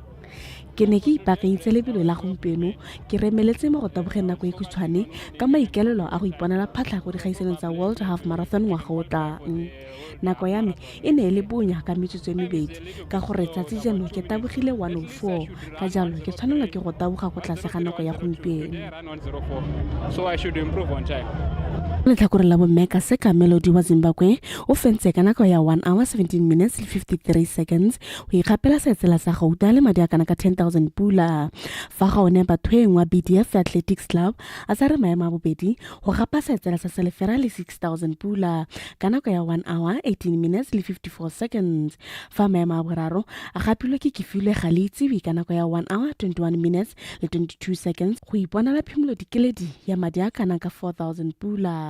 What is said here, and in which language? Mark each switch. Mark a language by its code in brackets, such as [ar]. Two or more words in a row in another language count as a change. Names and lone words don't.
[tn] Ke ne ke ipaakanyetsa lebelo la gompieno ke remeletse mo go tabogeng nako e khutshwane ka maikelelo a go iponela phatlha go dikgaisanong tsa World Half Marathon ngwaga o tlang. Nako ya me e ne e le bonya ka metsotso e mebedi ka gore tsatsi jeno ke tabogile 104 ka jalo ke tshwanelwa ke go taboga go tlase ga nako ya gompieno. [en] So I should improve on time. [tn] Letlhakore la bomme Kasika Melody wa Zimbabwe o fentse ka nako ya [en] 1 hour 17 minutes [tn] le [en] 53 seconds [tn] go ikgapela setsela sa gauta le madi a kana ka 10,000 pula fa ga one bathoeng wa BDF Athletics Club a tsare maemo a bobedi go gapa setsela sa selefera le 6,000 pula ka nako ya [en] 1 hour 18 minutes [tn] le [en] 54 seconds [tn] fa maemo a boraro a gapilwe ke Kifile Galitsi ka nako ya [en] 1 hour 21 minutes [tn] le [en] 22 seconds [tn] go iponela phimolo dikeledi ya madi a kana ka 4,000 pula.